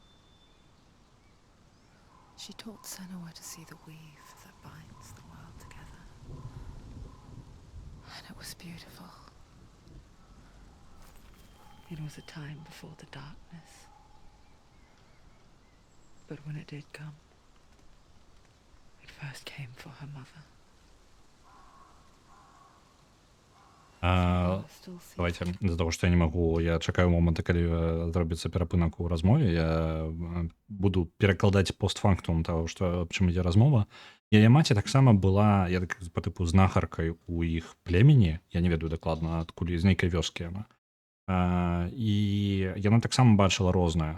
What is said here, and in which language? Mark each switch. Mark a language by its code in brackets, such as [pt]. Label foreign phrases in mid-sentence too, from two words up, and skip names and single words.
[en] She taught Senua to see the weave that binds the world together. And it was beautiful. It was a time before the darkness. But when it did come, it first came for her mother. [uk] Давайте, з-за того, [be] што я не магу, я чакаю моманта, калі зробіцца перапынак у размове, я буду перакладаць постфактум таго, што аб чым ідзе размова. Яе маці таксама была, я так па тыпу знахаркай у іх племені, я не ведаю дакладна, адкуль з нейкай вёскі яна. І яна таксама бачыла рознае.